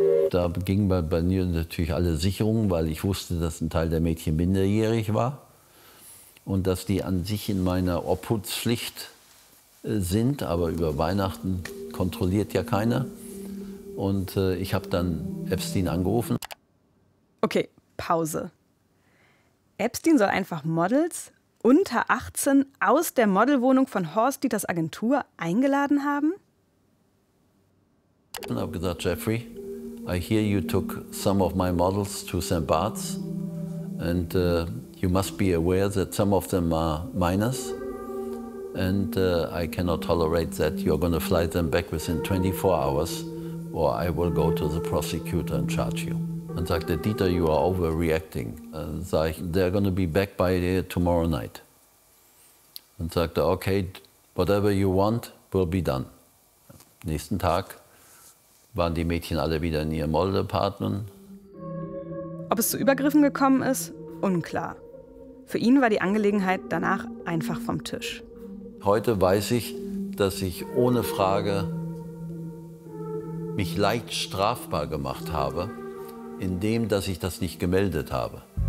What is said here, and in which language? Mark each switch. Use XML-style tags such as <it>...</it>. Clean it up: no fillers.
<de>Da gingen bei mir natürlich alle Sicherungen, weil ich wusste, dass ein Teil der Mädchen minderjährig war und dass die an sich in meiner Obhutspflicht sind, aber über Weihnachten kontrolliert ja keiner. Und ich habe dann Epstein angerufen. Okay, Pause. Epstein soll einfach Models unter 18 aus der Modelwohnung von Horst Dieters Agentur eingeladen haben? Und habe gesagt,</de> <en>Jeffrey, I hear you took some of my models to St. Bart's. And you must be aware that some of them are minors. And I cannot tolerate that. You're going to fly them back within 24 hours or I will go to the prosecutor and charge you.</en> <de>Und sagte,</de> <en>Dieter, you are overreacting.</en> <de>Sag ich,</de> <en>they're going to be back by tomorrow night.</en> <de>Und sagte,</de> <en>okay, whatever you want will be done.</en> <de>Nächsten Tag waren die Mädchen alle wieder in ihrem</de> <en>old apartment.</en> <de>Ob es zu Übergriffen gekommen ist, unklar. Für ihn war die Angelegenheit danach einfach vom Tisch. Heute weiß ich, dass ich ohne Frage mich leicht strafbar gemacht habe, indem dass ich das nicht gemeldet habe.</de>